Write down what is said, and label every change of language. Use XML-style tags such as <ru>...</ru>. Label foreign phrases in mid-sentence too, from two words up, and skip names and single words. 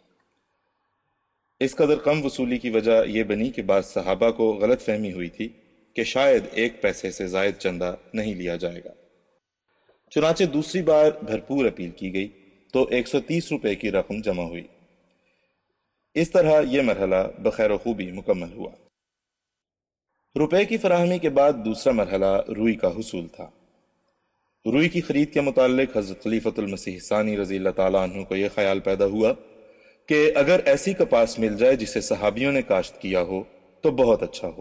<ur>اس قدر کم وصولی کی وجہ یہ بنی کہ بعض صحابہ کو غلط فہمی ہوئی تھی کہ شاید 1 پیسے سے زائد چندہ نہیں لیا جائے گا۔ چنانچہ دوسری بار بھرپور اپیل کی گئی تو 130 روپے کی رقم جمع ہوئی۔ اس طرح یہ مرحلہ بخیر و خوبی مکمل ہوا۔ روپے کی فراہمی کے بعد دوسرا مرحلہ روئی کا حصول تھا۔ روئی کی خرید کے متعلق حضرت خلیفۃ المسیح ثانی</ur> <ar>رضی اللہ تعالیٰ عنہ</ar> <ur>کو یہ خیال پیدا ہوا کہ اگر ایسی کپاس مل جائے جسے صحابیوں نے کاشت کیا ہو تو بہت اچھا ہو۔</ur>